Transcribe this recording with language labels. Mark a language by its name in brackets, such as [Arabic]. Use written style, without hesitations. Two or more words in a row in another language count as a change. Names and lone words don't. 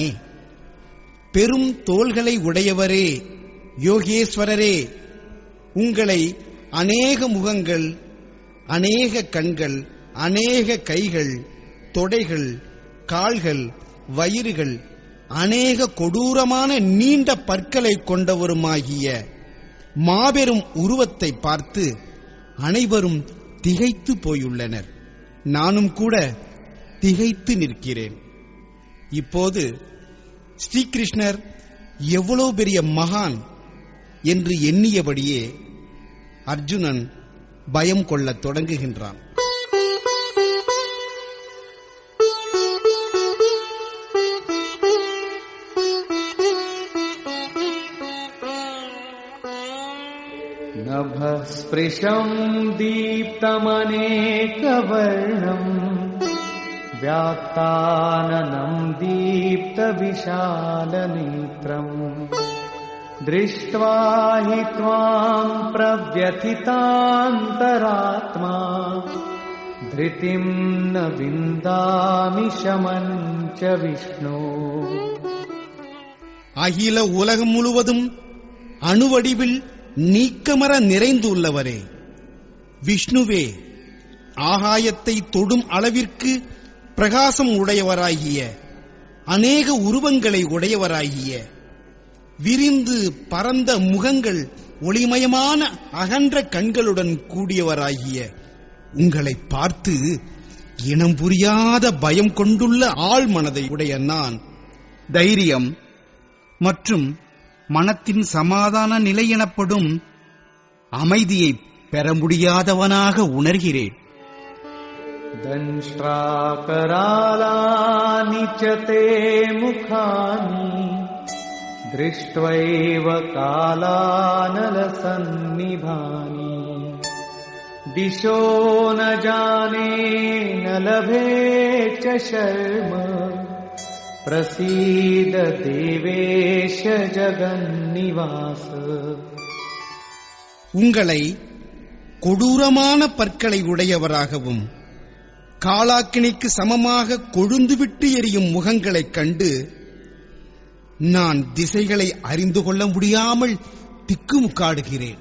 [Tamil] பெரும் தோள்களை உடையவரே, யோகேஸ்வரரே, உங்களை அநேக முகங்கள், அநேக கண்கள், அநேக கைகள், தொடைகள், கால்கள், வயிறுகள், அநேக கொடூரமான நீண்ட பற்களை கொண்டவருமாகிய மாபெரும் உருவத்தை பார்த்து அனைவரும் திகைத்து போயுள்ளனர். நானும் கூட திகைத்து நிற்கிறேன். இப்போது ஸ்ரீகிருஷ்ணர் எவ்வளவு பெரிய மகான் என்று எண்ணியபடியே அர்ஜுனன் பயம் கொள்ளத் தொடங்குகின்றான். [Sanskrit] नभस्पृशम् दीप्तमनेकवर्णम् व्याक्ताननम् दीप्तविशालनेत्रम् दृष्ट्वा हि त्वाम् प्रव्यथितान्तरात्मा धृतिम् न विन्दामि शमम् च विष्णो. [Tamil] அகில உலகம் முழுவதும் அணுவடிவில் நீக்கமர நிறைந்துள்ளவரே, விஷ்ணுவே, ஆகாயத்தை தொடும் அளவிற்கு பிரகாசம் உடையவராகிய, அநேக உருவங்களை உடையவராகிய, விரிந்து பரந்த முகங்கள், ஒளிமயமான அகன்ற கண்களுடன் கூடியவராகிய உங்களை பார்த்து இனம் புரியாத பயம் கொண்டுள்ள ஆழ் மனதை உடைய நான் தைரியம் மற்றும் மனத்தின் சமாதான நிலை எனப்படும் அமைதியை பெற முடியாதவனாக உணர்கிறேன். [Sanskrit] दंष्ट्राकरालानि च ते मुखानि दृष्ट्वैव कालानलसन्निभानि दिशो न जाने न लभे च शर्म प्रसीद देवेश जगन्निवास. [Tamil] உங்களை கொடூரமான பற்களை உடையவராகவும் காளாக்கினிக்கு சமமாக கொழுந்துவிட்டு எரியும் முகங்களைக் கண்டு நான் திசைகளை அறிந்து கொள்ள முடியாமல் திக்குமுக்காடுகிறேன்.